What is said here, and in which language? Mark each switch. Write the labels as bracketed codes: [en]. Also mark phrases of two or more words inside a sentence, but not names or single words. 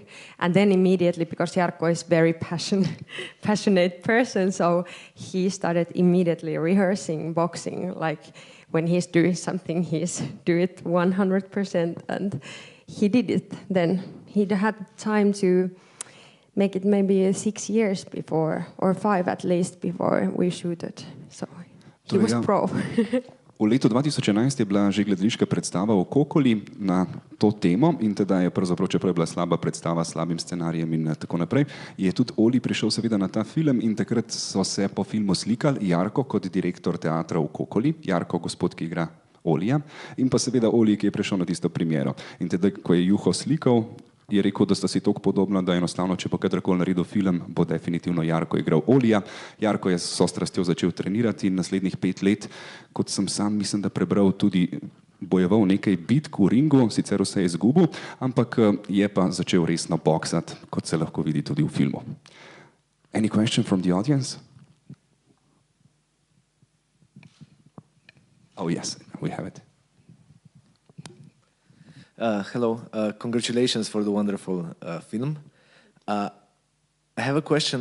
[en] And then immediately, because Jarkko is very passionate person, so he started immediately rehearsing boxing, like when he's doing something, he's do it 100%, and he did it then. He had time to make it maybe 6 years before, or 5 at least, before we shooted. So he was pro. [sl] V letu 2011 je bila že gledališka predstava v Kokoli na to temo in teda je pravzaprav, čeprav je bila slaba predstava s slabim scenarijem in tako naprej, je tudi Olli prišel seveda na ta film in takrat so se po filmu slikali Jarkko kot direktor teatra v Kokoli, Jarkko, gospod, ki igra Ollija, in pa seveda Olli, ki je prišel na tisto premiero. In teda, ko je Juho slikal, je rekel, da sta si toliko podobna, da enostavno, če bo kadarkoli naredil film, bo definitivno Jarkko igral Ollija. Jarkko je s strastjo začel trenirati in naslednjih 5 let, kot sem sam, mislim, da prebral, tudi bojeval nekaj bitk v ringu, sicer vse je izgubil, ampak je pa začel resno boksati, kot se lahko vidi tudi v filmu. [en] Any question from the audience? Oh yes, we have it. Hello, congratulations for the wonderful film. I have a question.